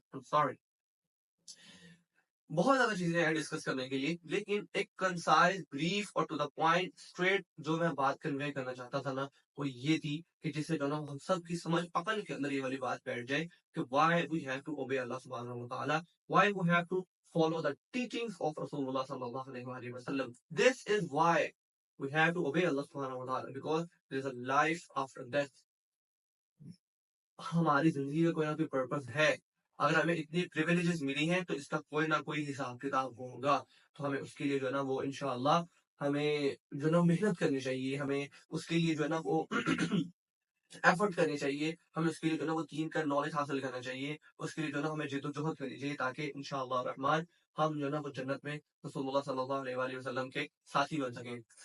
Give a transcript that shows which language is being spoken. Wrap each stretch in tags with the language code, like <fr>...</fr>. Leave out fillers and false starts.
<ur>Sorry, بہت زیادہ چیزیں ہیں ڈسکس کرنے کے لیے، لیکن ایک کنسائز بریف اور ٹو دا پوائنٹ اسٹریٹ جو میں بات کنوے کرنا چاہتا تھا نا وہ یہ تھی کہ جس سے جو نا ہم سب کی سمجھ عقل کے اندر یہ والی بات بیٹھ جائے کہ</ur> <en>Why we have to obey اللہ سبحانہ و تعالیٰ، why we have to follow the teachings of Rasulullah sallallahu alaihi wasallam. This is why we have to obey Allah subhanahu wa ta'ala, because there is a life after death.</en> <ur>ہماری زندگی کا کوئی نہ کوئی purpose ہے. اگر ہمیں اتنی پریویلیجز ملی ہیں تو اس کا کوئی نہ کوئی حساب کتاب ہوگا. تو ہمیں اس کے لیے جو ہے نا وہ انشاءاللہ ہمیں جو ہے نا محنت کرنی چاہیے، ہمیں اس کے لیے جو ہے نا وہ ایفرٹ کرنی چاہیے، ہمیں اس کے لیے جو ہے نا وہ دین کا نالج حاصل کرنا چاہیے، اس کے لیے جو ہے نا ہمیں جد و جہد کرنی چاہیے تاکہ انشاءاللہ الرحمن ہم جو ہے نا وہ جنت میں رسول اللہ صلی اللہ علیہ وآلہ وسلم کے ساتھی بن سکیں.</ur>